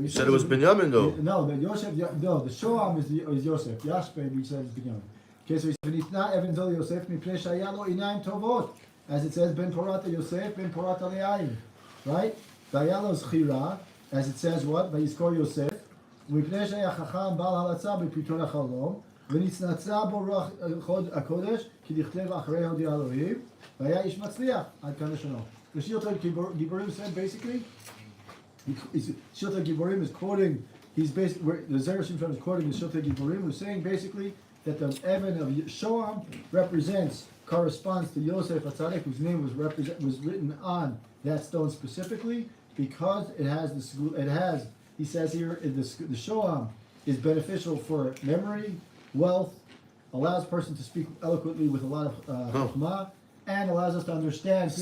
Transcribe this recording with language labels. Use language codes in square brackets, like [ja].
[en] You said it was Binyamin though. No, the Yosef. No, the Shoam is Yosef. Yashbe, we said is Binyamin. Okay, so he said, "V'nitna Evan Zol Yosef mipnei shaya lo inayim tovot," as it says, "Ben porata Yosef, ben porata le'ayim." Right? Vayalo zchira, as it says, what? Vayizkor Yosef. [he] ומפני שהיה חכם בעל הלצה בפתרון החלום ונצנצה בו רוח הקודש כי דכתב אחרי הודיע אלוהים והיה איש מצליח עד כאן לשונו. [en] The Shilta Giborim said basically, Shilta Giborim is quoting, the Zera Shimshon is quoting the Shilta Giborim, who's saying basically that the Evan of Shoam corresponds to Yosef HaTzadik, whose name was written on that stone specifically because it has he says here, the Shoam is beneficial for memory, wealth, allows a person to speak eloquently with a lot of chokmah, and allows us to understand.